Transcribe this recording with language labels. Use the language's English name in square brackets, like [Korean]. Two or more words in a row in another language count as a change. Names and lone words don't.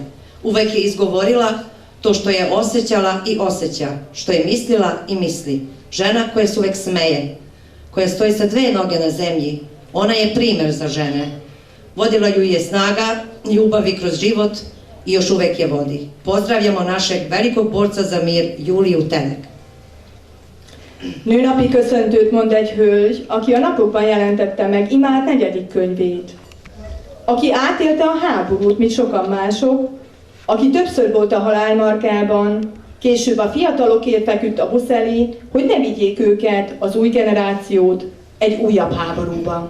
[Serbian] Uvek je izgovorila to što je osjećala i osjeća, što je mislila i misli. Žena koja se uvek smeje, koja stoji sa 2 noge na zemlji. Ona je primer za žene. Vodila ju je snaga, ljubavi kroz život i još uvek je vodi. Pozdravljamo našeg velikog borca za mir, Juliju Tenek. [Hungarian] Nőnapi köszöntőt mond egy hölgy, aki a napokban jelentette meg imád 4. könyvét. Aki átélte a háborút, mint sokan mások, aki többször volt a halálmarkában, később a fiatalokért feküdt a busz elé, hogy ne vigyék őket, az új generációt, egy újabb háborúba.